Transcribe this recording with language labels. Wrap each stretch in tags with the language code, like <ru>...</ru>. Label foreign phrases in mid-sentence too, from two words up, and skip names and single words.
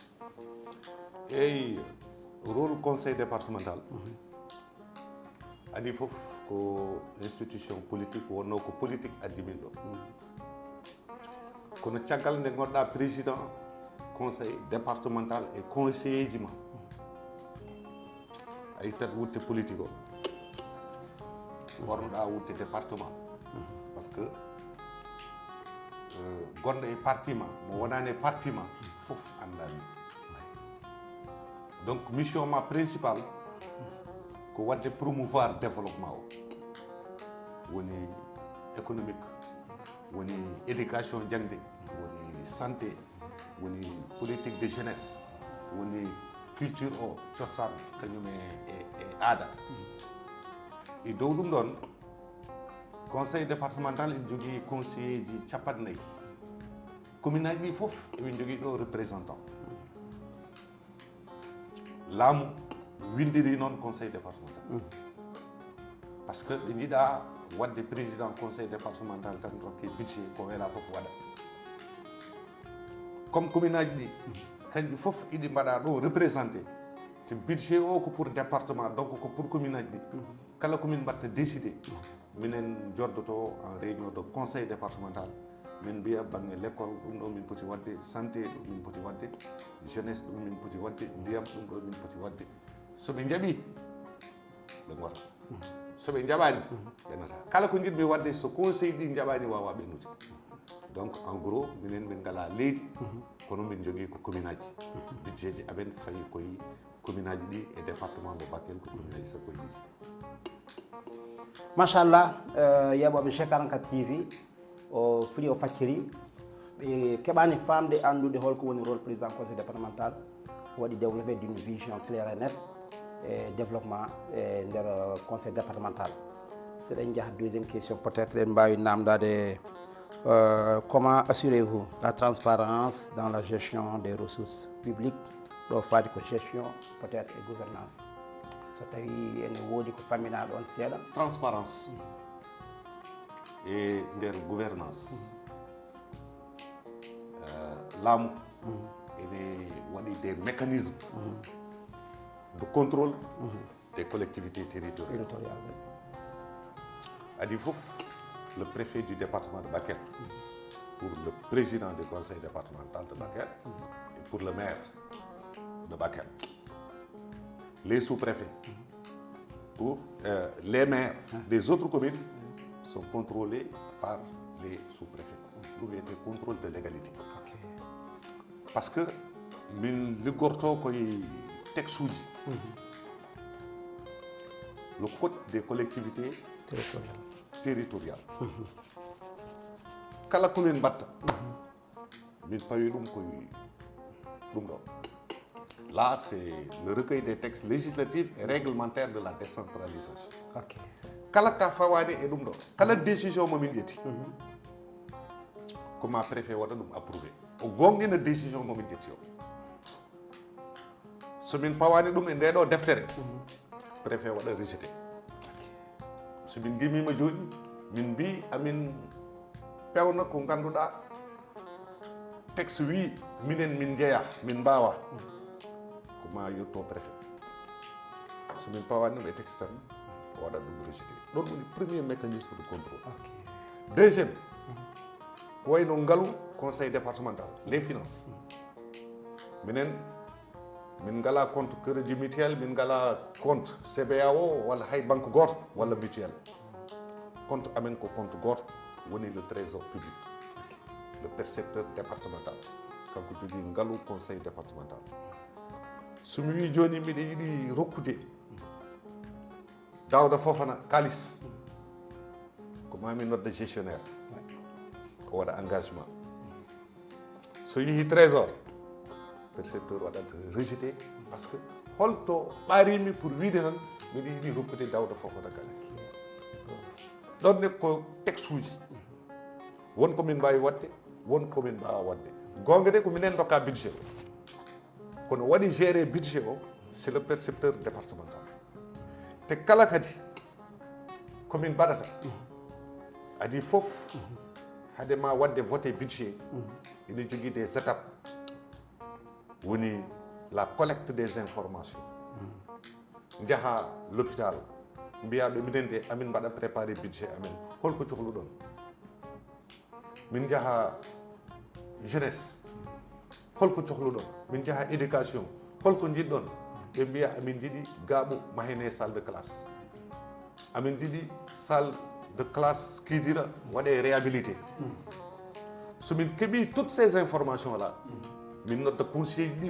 <ff>eyyi rôle</ff> <fr>conseil départemental</fr> <ff>adi fof ko</ff> <fr>institution politique</fr> <ff>wonno ko politique addi min ɗo kono caggal nde gonɗa</ff> <fr>président conseil départemental et conseiller</fr> <ff>ji ma a yittat wutte politique o bornoɗa wutte département</ff> <fr>par ce que</fr> <ff>gonɗo e parti ma mo wonani e parti ma fof andami. Donc mission ma principale ko wadde</ff> <fr>promouvoir développement</fr> <ff>o woni économique woni éducation jangde woni santé woni</ff> <fr>politique de jeunesse</fr> <ff>woni culture o cosaan kañum e aada e dow ɗum ɗon</ff> <fr>conseil départemental</fr> <ff>en jogui conseiller ji 40 commune aji ɗi fof eɓe jogui ɗo représentant laamu windiri noon</ff> <fr>conseil départemental par ce que</fr> <ff>ɓe jiiɗa wadde</ff> <fr>président conseil départemental</fr> <ff>tan rokke budget ko weela fof waɗa</ff> <fr>comme commune</fr> <ff>aji ɗi kanƴi fof iɗi mbaɗa ɗo représenté te budget o ko</ff> <fr>pour département</fr> <ff>donc ko</ff> <fr>pour commune</fr> <ff>aji ɗi kala commune mbatta décidé minen joddoto</ff> <fr>en réunion de conseil départemental</fr> <ff>min mbiya banggue</ff> <fr>l' école</fr> <ff>ɗum ɗo min poti wadde santé ɗum min poti wadde jeunesse ɗum min poti wadde ndiyam ɗum ɗo min poti wadde soɓe jaaɓi ɓe gota soɓe jaaɓani ɓe nata kala ko jiɗmi wadde so conseil ɗi jaaɓani wawa ɓennude.</ff> <fr>Donc en gros</fr> <ff>minen min ngala leydi kono min jogui ko commune aji budget ji amen fayi koye commune aji ɗi e département mo Bakel ko commune aji sappo e ɗiɗi. Machallah yeɓoɓe Cheikh 44 TV o fini o facciri ɓe keɓani famde andude holko woni</ff> <fr>rôle président conseil départemental</fr> <ff>waɗi</ff> <fr>développé d'une vision claire et nette</fr> <ff>e développement e nder</ff> <fr>conseil départemental.</fr> <ff>Seɗen jaaha</ff> <fr>deuxième question peut être</fr> <ff>en mbawi namdade</ff> <fr>comment assurez-vous la transparence dans la gestion des ressources publiques</fr> <ff>ɗo faati ko</ff> <fr>gestion peut être et gouvernance</fr> <ff>so tawi ene woodi ko fammina ɗon seeɗa.</ff> <fr>Transparence et nder gouvernance</fr> <ff>laamu ene waɗi</ff> <fr>des mécanismes de contrôle des collectivités territoriales.</fr> <ff>Adi fof</ff> <fr>le préfet du département de Bakel pour le président du conseil départemental de Bakel et pour le maire de Bakel. Les sous-préfets pour les maires des autres communes sont contrôlés par les sous-préfets. Vous mettez contrôle de légalité. Parce que</fr> <ff>min ligorto koy texuji</ff> <fr>le code des collectivités territoriales</fr> <ff>kala commune batta min pawi ɗum koye ɗum ɗo.</ff> <fr>Là c'est le recueil des textes législatifs et réglementaires de la décentralisation.</fr> <ff>Kala ka fawani e ɗum ɗo kala décision momin ƴetti ko ma préfet waɗa ɗum approuvé o gonɗina décision momin ƴetti o somin pawani ɗum e ndeɗo deftere préfet waɗa rejeté. somin gimima joni min mbi amin pewna ko ganduɗa texte wi minen min jeeya min mbawa ko ma yetto préfet. somin pawani ɗum e texte tan o waɗat ɗum rejeté. ɗon woni</ff> <fr>premier mécanisme de contrôle.</fr> <ff>Deuxième ko wayno ngaalu</ff> <fr>conseil départemental les finances</fr> <ff>minen min ngala</ff> <fr>compte crédit mutuel</fr> <ff>min ngala compte CBAO walla hay banque goto walla mutuel. Compte amen ko compte goto woni</ff> <fr>le trésor public le percepteur départemental</fr> <ff>kanko jogui ngaalu</ff> <fr>conseil départemental.</fr> <ff>somi wi joni mbiɗa yiiɗi rokkude Daouda Fofana kalis ko mami nodda gestionnaire o waɗa engagement so yeehi</ff> <fr>trésor percepteur</fr> <ff>waɗat rejeté</ff> <fr>par ce que</fr> <ff>holto ɓarimi pour wiide tan miɗa yiɗi hokkude Daouda Fofana kalis ɗon ne ko texte uji won komin mbawi wadde won komin mbawa wadde gonga de ko minen dokka budget o kono waɗi géré budget o</ff> <fr>c'est le percepteur départemental</fr> <ff>te kala kadi komin mbaɗata adi fof hade ma wadde voté budget ina jogui</ff> <fr>des étapes</fr> <ff>woni</ff> <fr>la collecte des informations</fr> <ff>jaaha l'hôpital mbiyaɓe minen de amin mbaɗa préparé budget amen holko cohluɗon min jaaha jeunesse holko cohluɗon min jaaha éducation holko jiɗɗon ɓe mbiya amin jiiɗi gaaɓu mahene</ff> <fr>salle de classe</fr> <ff>amin jiiɗi</ff> <fr>salle de classe</fr> <ff>kiidira waɗe réhabilité somin keeɓi</ff> <fr>toutes ces informations là</fr> <ff>min nodda conseil ɗi</ff>